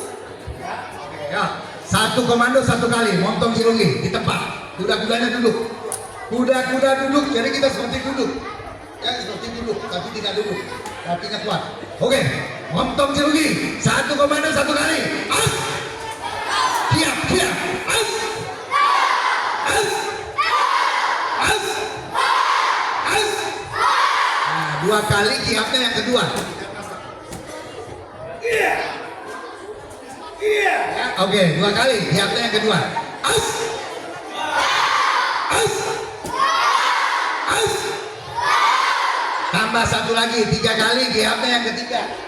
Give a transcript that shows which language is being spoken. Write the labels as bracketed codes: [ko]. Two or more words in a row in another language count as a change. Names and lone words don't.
[id] Ya, oke ya. Satu komando satu kali, montong Cirungi di tempat. Kuda-kudanya duduk. Kuda-kuda duduk, jadi kita seperti duduk. Ya, seperti duduk, tapi tidak duduk. Kakinya kuat. Oke, montong Cirungi. Satu komando satu kali. Aus. Kiap, kiap. Aus. Aus. Aus. Aus. Nah, dua kali kiapnya yang kedua. Iya. Iya. Ya, oke, dua kali kiapnya yang kedua. Aus. Aus. Aus. Tambah satu lagi, 3 kali kiapnya yang ketiga.